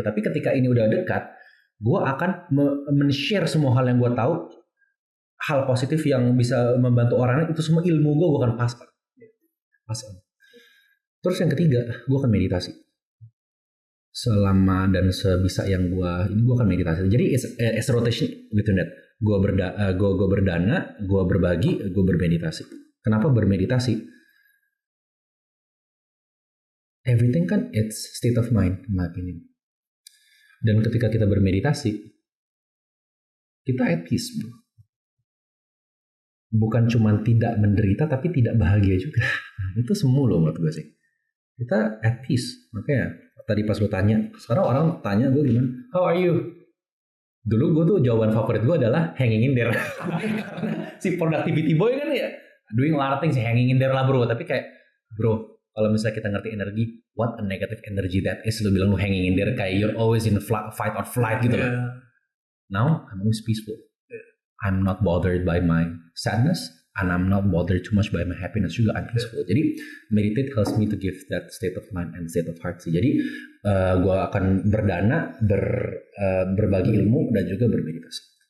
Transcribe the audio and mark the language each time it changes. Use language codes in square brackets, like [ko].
[id] Tapi ketika ini udah dekat, gue akan men-share semua hal yang gue tahu, hal positif yang bisa membantu orang, itu semua ilmu gue akan pas. Terus yang ketiga, gue akan meditasi. Selama dan sebisa yang gue akan meditasi. Jadi [en] it's rotation between that. [id] Gue berdana, gue berbagi, gue bermeditasi. Kenapa bermeditasi? [en] Everything kan it's state of mind, in my opinion. [id] Dan ketika kita bermeditasi, kita at peace, bro. Bukan cuma tidak menderita, tapi tidak bahagia juga. Itu semua loh menurut gue sih. Kita at peace. Makanya tadi pas lu tanya, sekarang orang tanya gue gimana? [en] How are you? [id] Dulu gue tuh jawaban favorit gue adalah hanging in there. Si productivity boy kan ya, [en] doing a lot of things, [id] hanging in there lah bro. Tapi kayak, bro, kalau misalnya kita ngerti energi, [en] what a negative energy that is. [id] Lu bilang lu [en] hanging in there, kayak you're always in fight or flight gitu loh. Now, I'm always peaceful. I'm not bothered by my sadness, and I'm not bothered too much by my happiness juga. I'm peaceful. Jadi, meditate helps me to give that state of mind and state of heart sih. [id] Jadi, gue akan berdana, berbagi ilmu, dan juga bermeditasi.